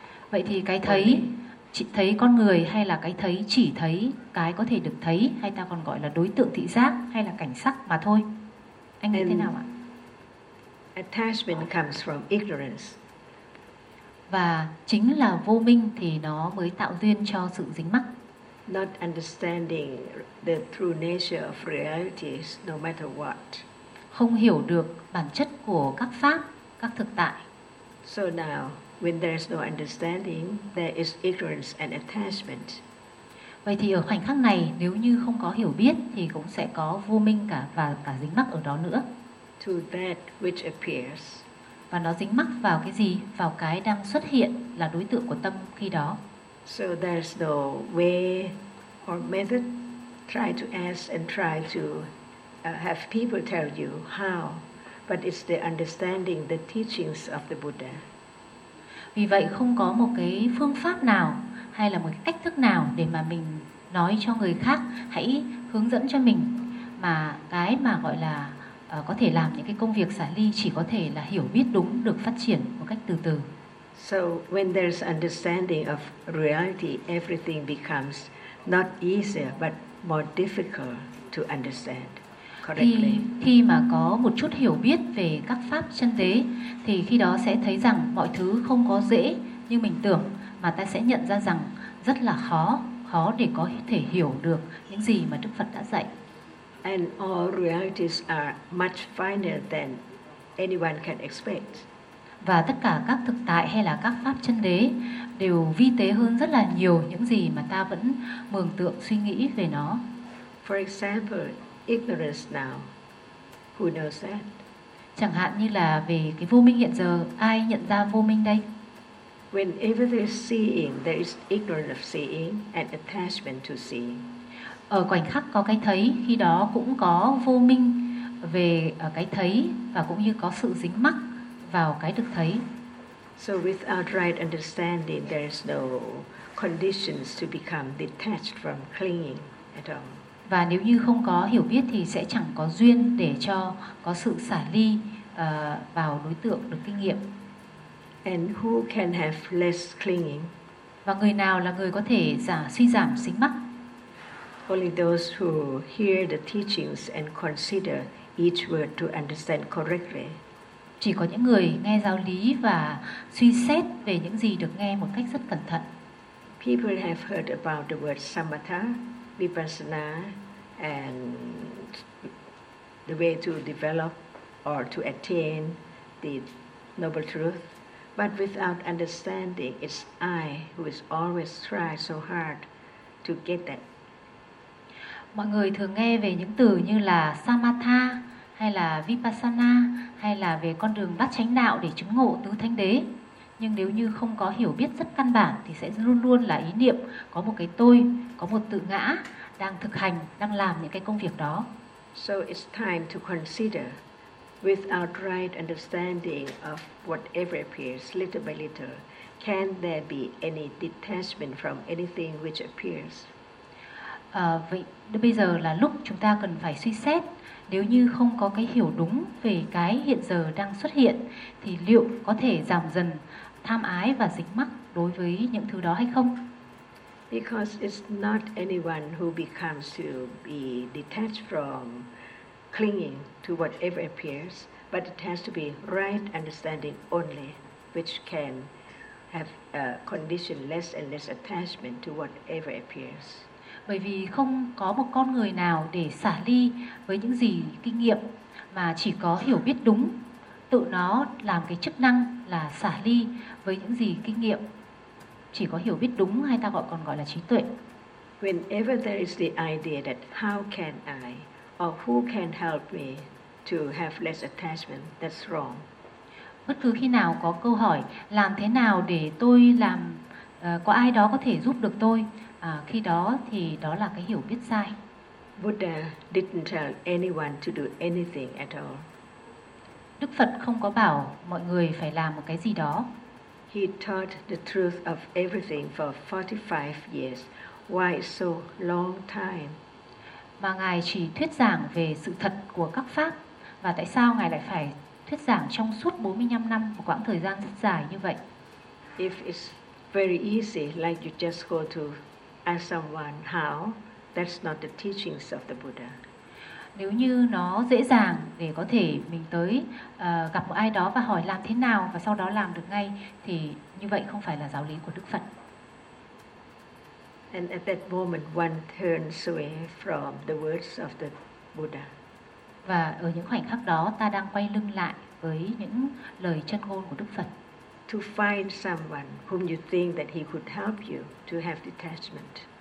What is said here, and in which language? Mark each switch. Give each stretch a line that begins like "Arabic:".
Vietnamese: Vậy thì cái thấy, chỉ thấy con người hay là cái thấy chỉ thấy cái có thể được thấy, hay ta còn gọi là đối tượng thị giác hay là cảnh sắc mà thôi. Anh nghĩ thế nào ạ?
English: Attachment comes from ignorance.
Vietnamese: Và chính là vô minh thì nó mới tạo duyên cho sự dính mắc.
English: Not understanding the true nature of realities, no matter what.
Vietnamese: Không hiểu được bản chất của các pháp, các thực tại.
English: So now, when there is no understanding, there is ignorance and attachment.
Vietnamese: Vậy thì ở khoảnh khắc này, nếu như không có hiểu biết, thì cũng sẽ có vô minh cả và cả dính mắc ở đó nữa.
English: To that which appears.
Vietnamese: Và nó dính mắc vào cái gì? Vào cái đang xuất hiện là đối tượng của tâm khi đó.
English: So there's no way or method. Try to ask and try to have people tell you how, but it's the understanding, the teachings of the Buddha.
Vietnamese: Vì vậy không có một cái phương pháp nào hay là một cách thức nào để mà mình nói cho người khác hãy hướng dẫn cho mình, mà cái mà gọi là có thể làm những cái công việc xả ly chỉ có thể là hiểu biết đúng, được phát triển một cách từ từ.
English: So when there's understanding of reality, everything becomes not easier but more difficult to understand correctly.
Vietnamese: Khi mà có một chút hiểu biết về các pháp chân tế thì khi đó sẽ thấy rằng mọi thứ không có dễ như mình tưởng, mà ta sẽ nhận ra rằng rất là khó, khó để có thể hiểu được những gì mà Đức Phật đã dạy.
English: And all realities are much finer than anyone can expect.
Vietnamese: Và tất cả các thực tại hay là các pháp chân đế đều vi tế hơn rất là nhiều những gì mà ta vẫn mường tượng suy nghĩ về nó.
English: For example, ignorance now. Who knows that?
Vietnamese: Chẳng hạn như là về cái vô minh hiện giờ, ai nhận ra vô minh đây?
English: Whenever there is seeing, there is ignorance of seeing and attachment to seeing.
Vietnamese: Ở khoảnh khắc có cái thấy, khi đó cũng có vô minh về cái thấy và cũng như có sự dính mắc vào cái được thấy.
English: So without right understanding, there is no conditions to become detached from clinging at all.
Vietnamese: Và nếu như không có hiểu biết thì sẽ chẳng có duyên để cho có sự xả ly vào đối tượng được kinh nghiệm.
English: And who can have less clinging?
Vietnamese: Và người nào là người có thể suy giảm dính mắc?
English: Only those who hear the teachings and consider each word to understand correctly.
Vietnamese: Chỉ có những người nghe giáo lý và suy xét về những gì được nghe một cách rất cẩn thận.
English: People have heard about the word samatha, vipassana, and the way to develop or to attain the noble truth. But without understanding, it's I who is always try so hard to get that.
Vietnamese: Mọi người thường nghe về những từ như là samatha hay là vipassana hay là về con đường bát chánh đạo để chứng ngộ tứ thánh đế. Nhưng nếu như không có hiểu biết rất căn bản thì sẽ luôn luôn là ý niệm có một cái tôi, có một tự ngã đang thực hành, đang làm những cái công việc đó.
English: So it's time to consider without right understanding of whatever appears little by little, can there be any detachment from anything which appears?
Vietnamese: Bây giờ là lúc chúng ta cần phải suy xét, nếu như không có cái hiểu đúng về cái hiện giờ đang xuất hiện thì liệu có thể giảm dần tham ái và dính mắc đối với những thứ đó hay không?
English: Because it's not anyone who becomes to be detached from clinging to whatever appears, but it has to be right understanding only which can have a condition less and less attachment to whatever appears.
Vietnamese: Bởi vì không có một con người nào để xả ly với những gì kinh nghiệm, mà chỉ có hiểu biết đúng, tự nó làm cái chức năng là xả ly với những gì kinh nghiệm. chỉ có hiểu biết đúng hay ta gọi còn gọi là trí tuệ.
English: Whenever there is the idea that how can I or who can help me to have less attachment, that's wrong.
Vietnamese: Bất cứ khi nào có câu hỏi làm thế nào để tôi làm có ai đó có thể giúp được tôi, khi đó thì đó là cái hiểu biết sai.
English: Buddha didn't tell anyone to do anything at all.
Vietnamese: Đức Phật không có bảo mọi người phải làm một cái gì đó.
English: He taught the truth of everything for 45 years. Why so long time?
Vietnamese: Mà Ngài chỉ thuyết giảng về sự thật của các pháp. Và tại sao Ngài lại phải thuyết giảng trong suốt 45 năm, một quãng thời gian rất dài như vậy?
English: If it's very easy, like you just go to ask someone how, that's not the teachings of the Buddha.
Vietnamese: Nếu như nó dễ dàng để có thể mình tới gặp một ai đó và hỏi làm thế nào và sau đó làm được ngay, thì như vậy không phải là giáo lý của Đức Phật.
English: And at that moment, one turns away from the words of the Buddha.
Vietnamese: Và ở những khoảnh khắc đó, ta đang quay lưng lại với những lời chân ngôn của Đức Phật.
English: To find someone whom you think that he could help you to have detachment.